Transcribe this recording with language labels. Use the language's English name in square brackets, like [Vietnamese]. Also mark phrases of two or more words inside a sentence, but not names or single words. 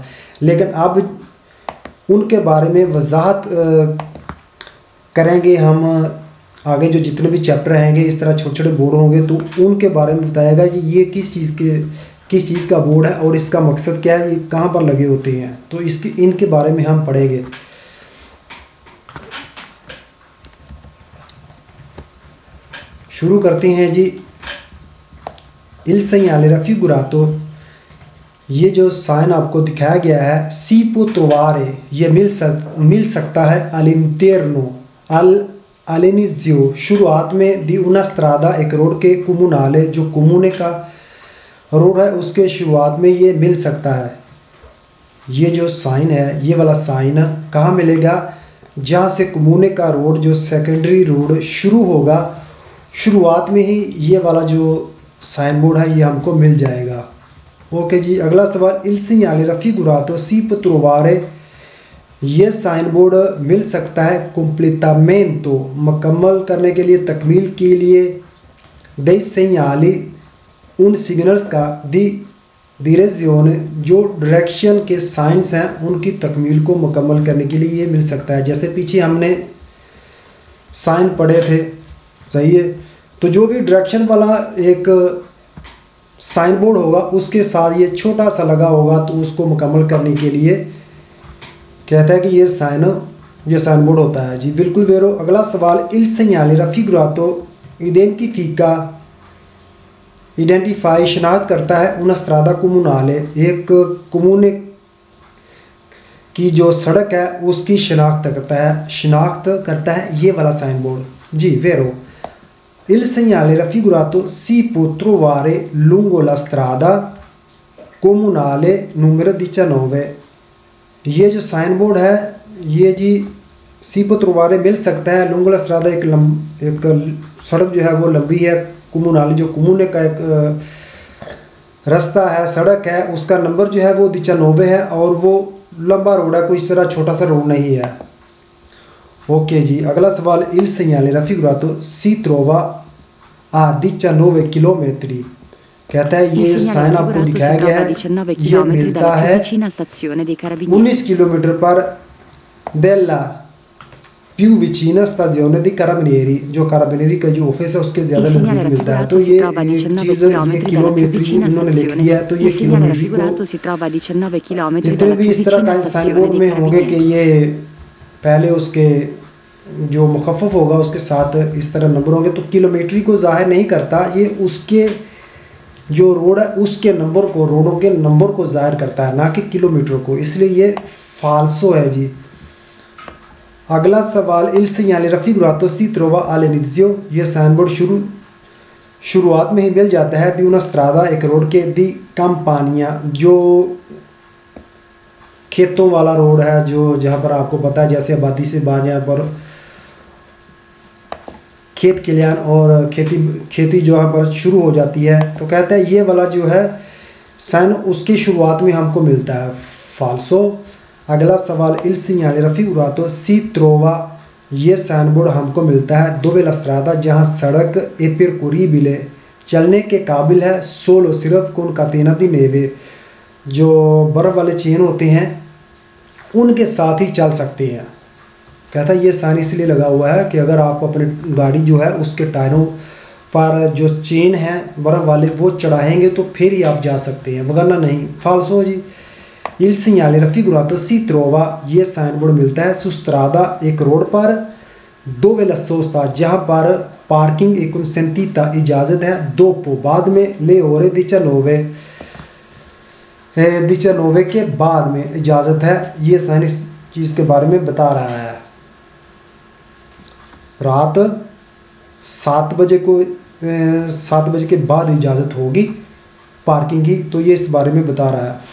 [Hindi] लेकिन अब उनके बारे में वजाहत करेंगे हम आगे, जो जितने भी चैप्टर रहेंगे इस तरह छोटे छोटे बोर्ड होंगे तो उनके बारे में बताएगा कि ये किस चीज़ का बोर्ड है और इसका मकसद क्या है, ये कहाँ पर लगे होते हैं। तो इनके बारे में हम पढ़ेंगे। शुरू करते हैं जी। [Italian] इल segnale raffigurato, [Hindi] ये जो साइन आपको दिखाया गया है [Italian] si può trovare, [Hindi] ये मिल सकता है [Italian] all'interno all'inizio [Hindi] शुरुआत में [Italian] di una strada [Hindi] एक रोड के कोमुनाले जो कोमूने का रोड है उसके शुरुआत में ये मिल सकता है। ये जो साइन है ये वाला साइन कहाँ मिलेगा, जहाँ से कोमूने का रोड जो सेकेंडरी रोड शुरू होगा, शुरुआत में ही ये वाला जो साइन बोर्ड है ये हमको मिल जाएगा। ओके जी, अगला सवाल। [Italian] इल segnale raffigurato si può trovare, [Hindi] ये साइन बोर्ड मिल सकता है completamento मुकम्मल करने के लिए, तकमील के लिए, [Italian] dei segnali [Hindi] उन सिग्नल्स का, [Italian] di direzione [Hindi] जो डायरेक्शन के साइंस हैं उनकी तकमील को मुकम्मल करने के लिए ये मिल सकता है। जैसे पीछे हमने साइन पढ़े थे, सही है। तो जो भी डायरेक्शन वाला एक साइन बोर्ड होगा उसके साथ ये छोटा सा लगा होगा तो उसको मुकम्मल करने के लिए कहता है कि ये साइन बोर्ड होता है जी, बिल्कुल वेरो। अगला सवाल। [Italian] il segnale raffigurato [Hindi] आइडेंटिफाई शनाख्त करता है [Italian] una strada comunale [Hindi] एक कोमूने की जो सड़क है उसकी शनाख्त करता है ये वाला साइन बोर्ड जी, वेरो। [Italian] Il segnale raffigurato si può trovare lungo la strada comunale numero 19, [Hindi] ये जो साइन बोर्ड है ये जी [Italian] si può trovare [Hindi] मिल सकता है [Italian] lungo la strada [Hindi] एक सड़क जो है वो लंबी है, कोमुनाले जो कोमूने का एक रास्ता है, सड़क है, उसका नंबर जो है वो 19 है और वो लंबा रोड है, कोई इस तरह छोटा सा रोड नहीं है। ओके जी, अगला सवाल। [Italian] इल segnale raffigurato si trova a 19 chilometri, [Hindi] कहता है ये साइन आपको दिखाया गया है ये मिलता है 19 किलोमीटर पर [Italian] della più vicina stazione di carabinieri, [Hindi] जो carabinieri का जो ऑफिस है उसके ज़्यादा नज़दीक मिलता है। तो ये चीज़ ये किलोमीटर इन्होंने लिख लिया है, तो ये किलोमीटर को जितने भी इस तरह का साइन बोर्ड में होंगे कि ये पहले उसके जो मुखफ़फ़ होगा उसके साथ इस तरह नंबर होंगे तो किलोमीटर को ज़ाहिर नहीं करता, ये उसके जो रोड है उसके नंबर को, रोडों के नंबर को ज़ाहिर करता है, ना कि किलोमीटर को, इसलिए ये फाल्सो है जी। अगला सवाल। [Italian] इल segnale raffigurato si trova all'inizio, [Hindi] ये साइन बोर्ड शुरुआत में ही मिल जाता है [Italian] di una strada [Hindi] एक रोड के, [Italian] di campania [Hindi] जो खेतों वाला रोड है, जो जहाँ पर आपको पता है जैसे आबादी से बाहर यहाँ पर खेत खलिहान और खेती जो यहाँ पर शुरू हो जाती है, तो कहते हैं ये वाला जो है साइन उसकी शुरुआत में हमको मिलता है फाल्सो। अगला सवाल [Italian] इल segnale raffigurato si trova, [Hindi] ये साइन बोर्ड हमको मिलता है [Italian] dove la strada, [Hindi] जहाँ सड़क [Italian] e percorribile [Hindi] चलने के काबिल है, सोलो सिर्फ [Italian] con catena di neve, [Hindi] जो बर्फ़ वाले चेन होते हैं उनके साथ ही चल सकते हैं। कहता है ये साइन इसलिए लगा हुआ है कि अगर आप अपनी गाड़ी जो है उसके टायरों पर जो चेन है बर्फ़ वाले वो चढ़ाएंगे तो फिर ही आप जा सकते हैं, वरना नहीं। [Italian] फाल्सो जी। इल segnale raffigurato si trova, [Hindi] ये साइन बोर्ड मिलता है [Italian] su strada, [Hindi] एक रोड पर, [Italian] dove la sosta, [Hindi] जहाँ पर पार्किंग [Italian] e consentita [Hindi] इजाज़त है, dopo बाद में, [Italian] le ore 19 [Hindi] के बाद में इजाज़त है। ये साइन इस चीज़ के बारे में बता रहा है। रात 7 बजे के बाद इजाज़त होगी पार्किंग की, तो ये इस बारे में बता रहा है।